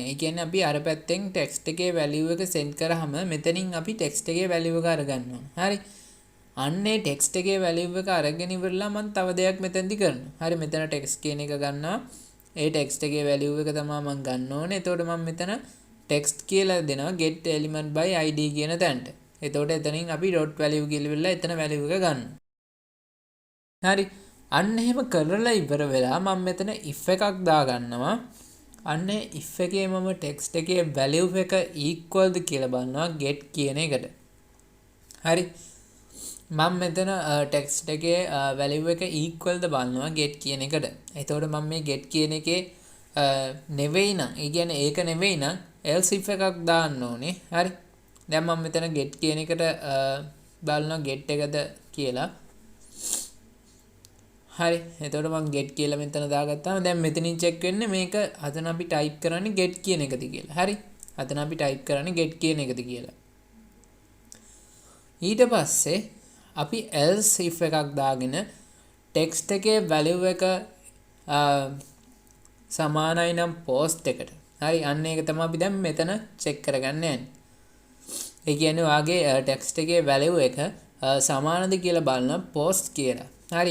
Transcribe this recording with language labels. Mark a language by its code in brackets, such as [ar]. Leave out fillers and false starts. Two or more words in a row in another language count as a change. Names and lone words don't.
[si] ඒ කියන්නේ අපි අර පැත්තෙන් text එකේ value එක send කරාම මෙතනින් අපි text එකේ value එක අරගන්නවා. හරි. අන්නේ text එකේ value එක අරගෙන ඉවරලා මම තව දෙයක් මෙතනදි කරනවා. හරි මෙතන text කියන එක ගන්නවා. ඒ text එකේ value එක තමයි මම ගන්න ඕනේ. එතකොට මම මෙතන text කියලා දෙනවා [en] get element by id [si] කියන තැනට. එතකොට එතනින් අපි [en] dot value [si] කියලා ඉවරලා එතන value එක ගන්නවා. හරි. අන්න එහෙම කරලා ඉවර වෙලා මම මෙතන if එකක් දාගන්නවා. අන්න if එකේ මම text එකේ value එක equal ද කියලා බලනවා get කියන එකට. හරි. මම මෙතන text එකේ value එක equal ද බලනවා get කියන එකට. එතකොට මම මේ get කියන එකේ නෙවෙයි නම්, ඒ කියන්නේ ඒක නෙවෙයි නම් [en] else if [si] එකක් දාන්න ඕනේ. හරි. දැන් මම මෙතන get කියන එකට බලනවා get එකද කියලා. හරි. එතකොට මම get කියලා මෙතන දාගත්තාම දැන් මෙතනින් check වෙන්නේ මේක අතන අපි type කරන්නේ get කියන එකද කියලා. හරි. අතන අපි type කරන්නේ get කියන එකද කියලා. ඊට පස්සේ අපි [en] else if [si] එකක් දාගෙන text එකේ value එක සමානයි නම් post එකට. හරි. අන්න ඒක තමයි අපි දැන් මෙතන check කරගන්න යන්නේ. ඒ කියන්නේ වාගේ text එකේ value එක සමානද කියලා බලන post කියලා. හරි.